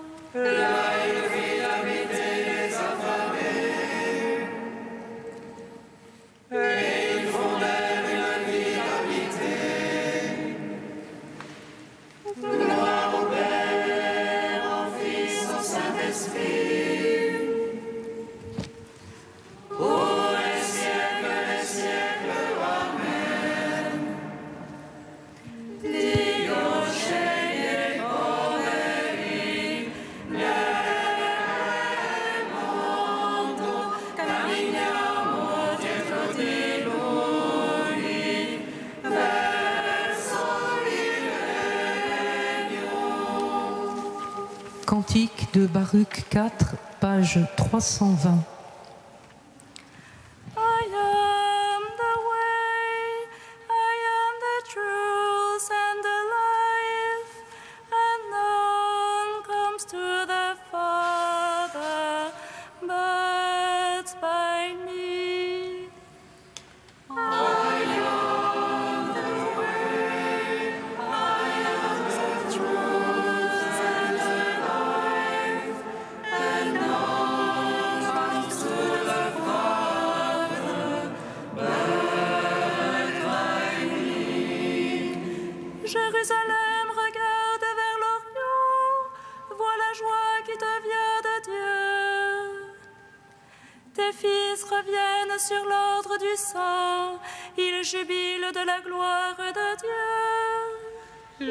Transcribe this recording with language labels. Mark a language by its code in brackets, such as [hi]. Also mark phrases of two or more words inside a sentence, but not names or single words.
[fr] Là il fit habiter les affamés, et ils fondèrent une ville habitée. Gloire au Père, au Fils, au Saint-Esprit, pour les siècles, Amen. [it] Dio sceglie poveri nel mondo, camminiamo dietro di Lui, verso il regno. [fr] Cantique de Baruch 4, page 320. [en] I am the way, I am the truth and the life, and none comes to the Father but by me. I am the way, I am the truth and the life, and none comes to the Father but by me. [fr] Jérusalem, regarde vers l'Orient, vois la joie qui te vient de Dieu. Tes fils reviennent sur l'ordre du sang, ils jubilent de la gloire de Dieu.